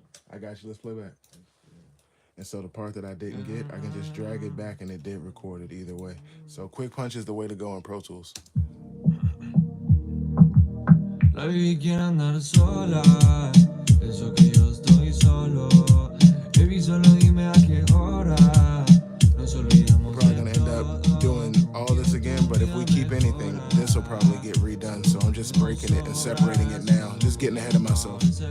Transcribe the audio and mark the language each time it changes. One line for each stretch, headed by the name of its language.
English: I got you. Let's play back. And so the part that I didn't get, I can just drag it back and it did record it either way. So quick punch is the way to go in Pro Tools.
Spanish: La baby quiere andar sola, eso que yo estoy solo. Baby, solo dime a qué hora. Nos olvidamos.
English: We're probably gonna end up doing all this again, but if we keep anything, this will probably get redone. So I'm just breaking it and separating it now. Just getting ahead of myself.